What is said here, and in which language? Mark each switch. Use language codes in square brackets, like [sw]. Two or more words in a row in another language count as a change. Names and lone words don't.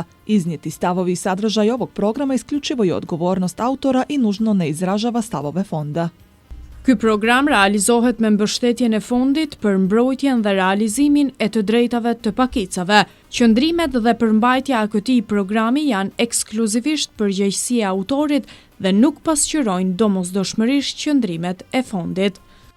[sr] Iznijeti stavovi i sadržaj ovog programa isključivo je odgovornost autora i nužno ne izražava stavove fonda. [sq] Ky program realizohet me mbështetjen e Fondit për mbrojtjen dhe realizimin e të drejtave të pakicave. Qëndrimet dhe përmbajtja e këtij programi janë ekskluzivisht përgjegjësia e autorit dhe nuk pasqyrojnë domosdoshmërisht qëndrimet e Fondit.